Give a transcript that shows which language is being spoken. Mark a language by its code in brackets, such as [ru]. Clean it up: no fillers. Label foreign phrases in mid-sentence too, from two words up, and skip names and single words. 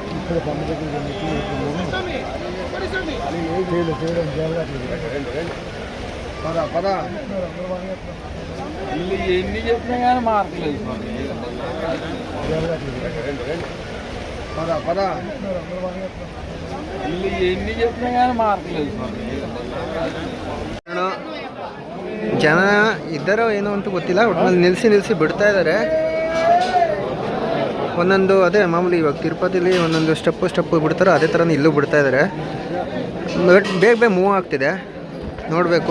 [te] పద ఎన్ని చెప్పినా కానీ మార్కులేదు పద ఎన్ని చెప్పినా కానీ మార్కులేదు [kn] ಜನ ಇದ್ದಾರೋ ಏನೋ ಅಂತ ಗೊತ್ತಿಲ್ಲ. ಒಟ್ಟಿನಲ್ಲಿ ನಿಲ್ಲಿಸಿ ಬಿಡ್ತಾ ಇದ್ದಾರೆ ಒಂದೊಂದು. ಅದೇ ಮಾಮೂಲಿ ಇವಾಗ ತಿರುಪತಿಲಿ ಒಂದೊಂದು ಸ್ಟೆಪ್ಪು ಬಿಡ್ತಾರೋ ಅದೇ ಥರನೇ ಇಲ್ಲೂ ಬಿಡ್ತಾ ಇದ್ದಾರೆ. ಬೇಗ ಮೂವ್ ಆಗ್ತಿದೆ, ನೋಡಬೇಕು.